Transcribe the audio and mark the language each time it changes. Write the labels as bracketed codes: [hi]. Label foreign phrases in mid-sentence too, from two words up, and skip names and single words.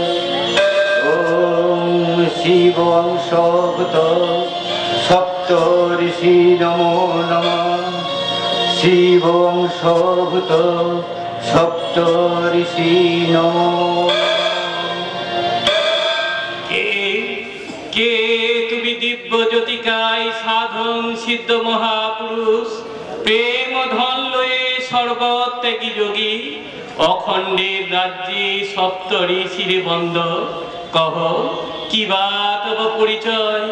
[sa] ओम शिव अंशभूत सप्त ऋषि नमो नमः। शिव अंशभूत सप्त ऋषि नमो। [bn] के তুমি দিব্য জ্যোতিকায় সাধন সিদ্ধ মহাপুরুষ প্রেম ধন লয়ে সর্বত্যাগী যোগী অখণ্ডের রাজ্যে সপ্ত ঋষির বন্দ কহ কি বা তব পরিচয়।